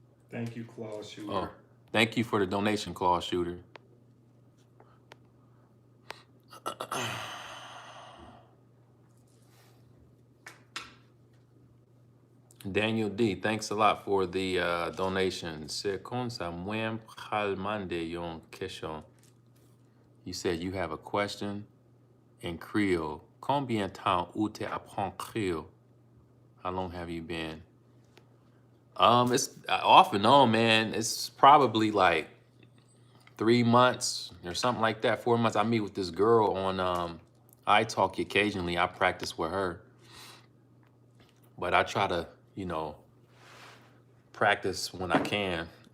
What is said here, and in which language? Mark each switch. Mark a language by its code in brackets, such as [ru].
[en] Thank you, Claude Shooter. Oh, thank you for the donation, Claw Shooter. Daniel D, thanks a lot for the donation. [fr] C'est comme ça, moi, demander une question. [en] You said you have a question in Creole. [fr] Combien de temps tu apprends Creole? [en] How long have you been? It's off and on, man. It's probably like 3 months or something like that. 4 months. I meet with this girl on iTalk occasionally. I practice with her. but I try to, you know, practice when I can.